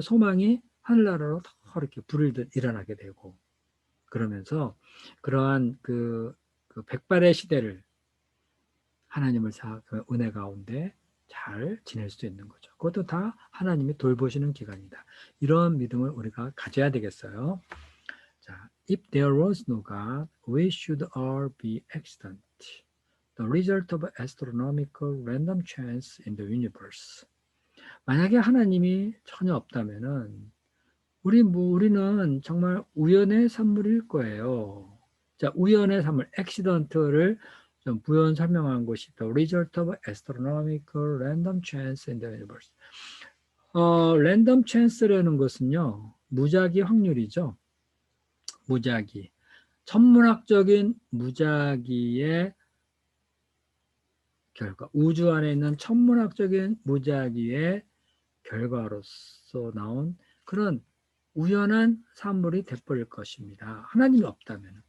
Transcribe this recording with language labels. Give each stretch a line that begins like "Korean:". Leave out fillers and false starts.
Korean: 소망이 하늘나라로 더 이렇게 불을 일어나게 되고 그러면서 그러한 그 백발의 시대를 하나님을 그 은혜 가운데 잘 지낼 수 있는 거죠. 그것도 다 하나님이 돌보시는 기간이다. 이런 믿음을 우리가 가져야 되겠어요.
English: 자, if there was no God, we should all be accident, the result of astronomical random chance in the universe.
Korean: 만약에 하나님이 전혀 없다면은 우리는 정말 우연의 산물일 거예요. 자, 우연의 산물, accident를 좀 부연 설명한 것이
English: the result of astronomical random chance in the universe.
Korean: random chance라는 것은요, 무작위 확률이죠. 무작위. 천문학적인 무작위의 결과, 우주 안에 있는 천문학적인 무작위의 결과로서 나온 그런 우연한 산물이 돼버릴 것입니다. 하나님이 없다면.